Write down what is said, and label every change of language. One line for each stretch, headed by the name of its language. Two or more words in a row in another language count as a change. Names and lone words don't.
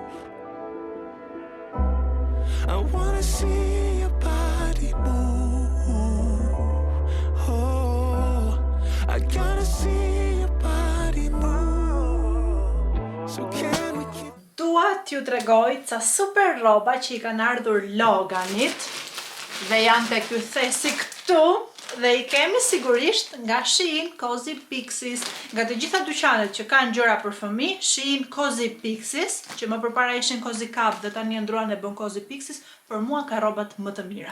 English: I wanna see your body move. Oh, I gotta see your body move. So can we keep...
Albanian: Dua t'ju tregoj ca super rroba që I kanë ardhur Loganit dhe janë te ky thesi këtu. Dhe I kemi sigurisht nga Shein Cozy Pixies, nga të gjitha dyqanet që kanë gjëra për fëmijë, Shein Cozy Pixies, që më përpara ishin Cozy Cup dhe tani e ndruan e bën Cozy Pixies, për mua ka rrobat më të mira.